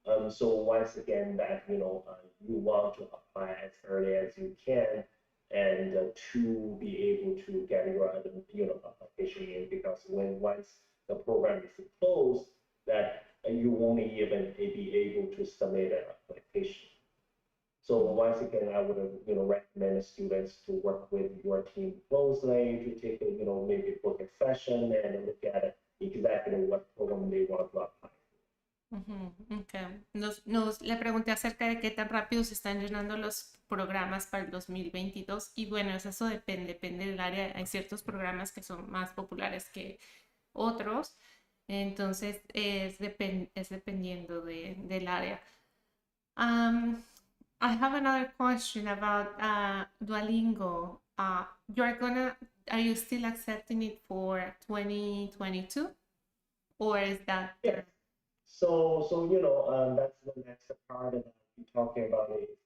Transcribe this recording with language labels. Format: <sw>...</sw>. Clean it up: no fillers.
<en>So once again, that you want to apply as early as you can, and to be able to get your application in, because once the program is closed, that you won't even be able to submit an application. So once again, I would recommend students to work with your team closely, to take maybe book a session and look at exactly what program they want to apply. Okay.</en> <es>Le pregunté acerca de qué tan rápido se están llenando los programas para el 2022 y bueno, eso depende del área. Hay ciertos programas que son más populares que otros, entonces es dependiendo del área.</es> <en>I have another question about Duolingo. Are you still accepting it for 2022, or is that? Yes. So that's the next part that we're talking about is</en>